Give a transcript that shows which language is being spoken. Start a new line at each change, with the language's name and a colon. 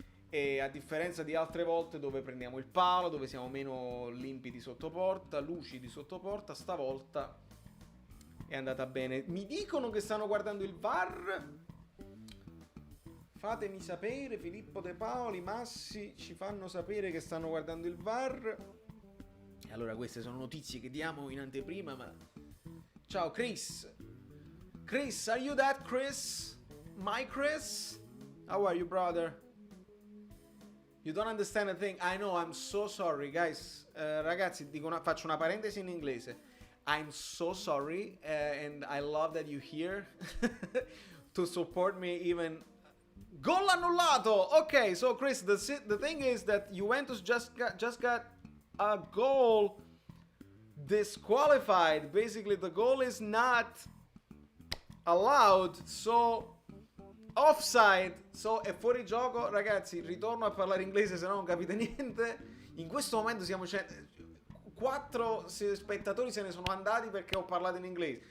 Italian: E a differenza di altre volte dove prendiamo il palo, dove siamo meno limpidi sotto porta, lucidi sotto porta, stavolta è andata bene. Mi dicono che stanno guardando il VAR. Fatemi sapere, Filippo De Paoli, Massi ci fanno sapere che stanno guardando il VAR. E allora queste sono notizie che diamo in anteprima, ma... Ciao Chris.
English: Chris, are you that Chris? My Chris? How are you, brother? You don't understand a thing. I know, I'm so sorry, guys.
Italian: Ragazzi, faccio una parentesi in inglese.
English: I'm so sorry, and I love that you're here to support me even...
Italian: Gol annullato!
English: Ok, so Chris, the thing is that Juventus just got a goal disqualified. Basically, the goal is not allowed, so offside, so
Italian: è fuori gioco. Ragazzi, ritorno a parlare inglese se no non capite niente. In questo momento siamo 4 spettatori se ne sono andati perché ho parlato in inglese.